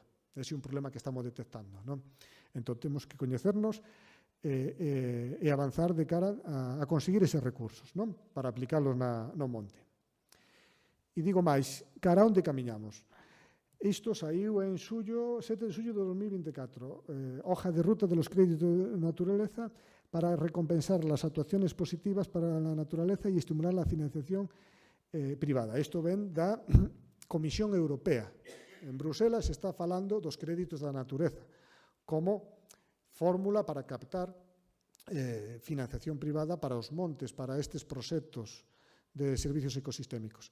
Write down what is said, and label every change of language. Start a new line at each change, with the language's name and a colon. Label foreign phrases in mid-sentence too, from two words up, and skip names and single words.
Galician: Ese é un problema que estamos detectando, non? Entón, temos que coñecernos e avanzar de cara a conseguir eses recursos, non? Para aplicarlos no monte. E digo máis, cara onde camiñamos? Isto saiu en 7 de xullo de 2024,
Spanish: hoja de ruta de los créditos de naturaleza para recompensar las actuaciones positivas para la naturaleza y estimular la financiación privada.
Galician: Isto ven da Comisión Europea. En Bruselas se está falando dos créditos da natureza como fórmula para captar financiación privada para os montes, para estes proxectos de servicios ecosistémicos.